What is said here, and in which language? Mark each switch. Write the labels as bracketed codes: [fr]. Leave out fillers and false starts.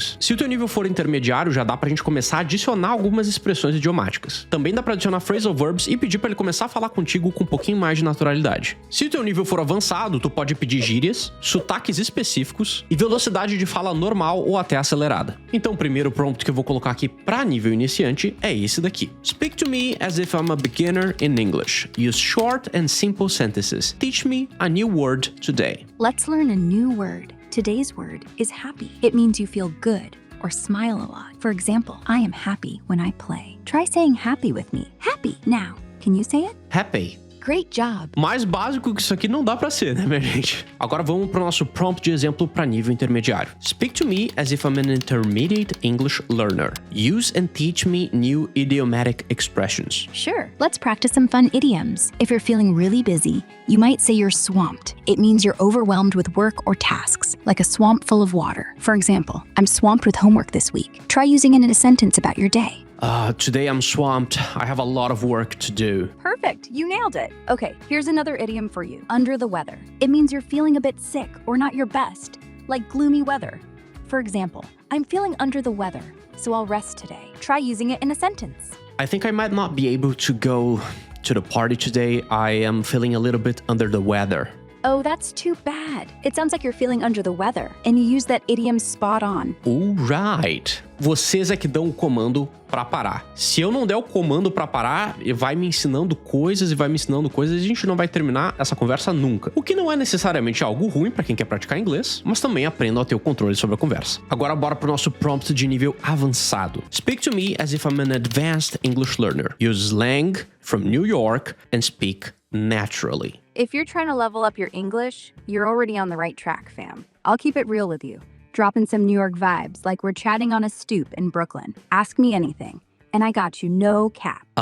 [pt] Se o teu nível for intermediário, já dá pra gente começar a adicionar algumas expressões idiomáticas. Também dá pra adicionar phrasal verbs e pedir pra ele começar a falar contigo com um pouquinho mais de naturalidade. Se o teu nível for avançado, tu pode pedir gírias, sotaques específicos e velocidade de fala normal ou até acelerada. Então o primeiro prompt que eu vou colocar aqui pra nível iniciante é esse daqui. [en] Speak to me as if I'm a beginner in English. Use short and simple sentences. Teach me a new word today. Let's learn a new word. Today's word is happy. It means you feel good or smile a lot. For example, I am happy when I play. Try saying happy with me. Happy. Now, can you say it? Happy. Great job. [pt] Mais básico que isso aqui não dá pra ser, né, minha gente? Agora vamos pro nosso prompt de exemplo para nível intermediário. [en] Speak to me as if I'm an intermediate English learner. Use and teach me new idiomatic expressions. Sure, let's practice some fun idioms. If you're feeling really busy, you might say you're swamped. It means you're overwhelmed with work or tasks, like a swamp full of water. For example, I'm swamped with homework this week. Try using it in a sentence about your day. Today I'm swamped. I have a lot of work to do. Perfect, you nailed it. Okay, here's another idiom for you. Under the weather. It means you're feeling a bit sick or not your best, like gloomy weather. For example, I'm feeling under the weather, so I'll rest today. Try using it in a sentence. I think I might not be able to go to the party today. I am feeling a little bit under the weather. Oh, that's too bad. It sounds like you're feeling under the weather, and you use that idiom spot on. Alright. [pt] Vocês é que dão o comando pra parar. Se eu não der o comando pra parar, vai me ensinando coisas e a gente não vai terminar essa conversa nunca. O que não é necessariamente algo ruim pra quem quer praticar inglês, mas também aprendam a ter o controle sobre a conversa. Agora bora pro nosso prompt de nível avançado. [en] Speak to me as if I'm an advanced English learner. Use slang from New York and speak naturally. If you're trying to level up your English, you're already on the right track, fam. I'll keep it real with you. Drop in some New York vibes, like we're chatting on a stoop in Brooklyn. Ask me anything, and I got you, no cap.